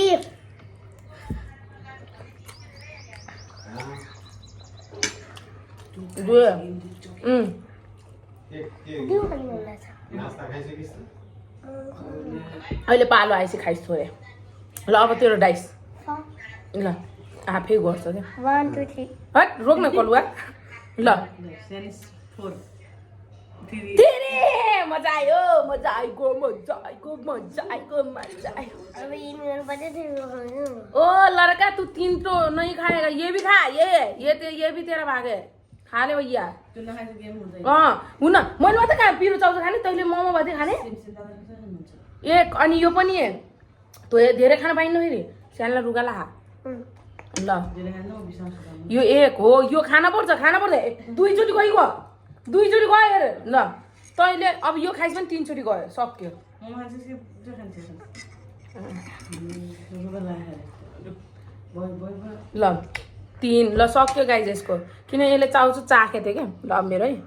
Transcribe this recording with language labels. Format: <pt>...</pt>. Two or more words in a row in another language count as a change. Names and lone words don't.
<ne>2 अहिले पालो आएपछि खाइस थोरै ल अब तेरो डाइस ल आफै गर्छ क्या 1 2 3 हट रोक्न कलुवा ल 3 मजा आयो अब यिनीहरु पनि</ne> <hi>ओ लड़का तू 3 तो नहीं खाएगा ये भी खा ये भी तेरा भाग है खा ले भैया</hi> <ne>हुन मैले मात्रै खा पिरो चाउचाउ खाने तैँले मोमो भातै खाने एक अनि यो पनि तँ धेरै खान पाइन्न फेरि सानलाई रुगाला खा ल यो एक हो यो खाना पर्छ 2 चोटि गयो 2 चोटि गयो हेर ल तैँले अब यो खाइस पनि 3 चोटि गयो सक्यो ल 3 ल सक्यो गाइज यसको किन यसले चाउचु चाखे थियो क्या ल मेरो है</ne>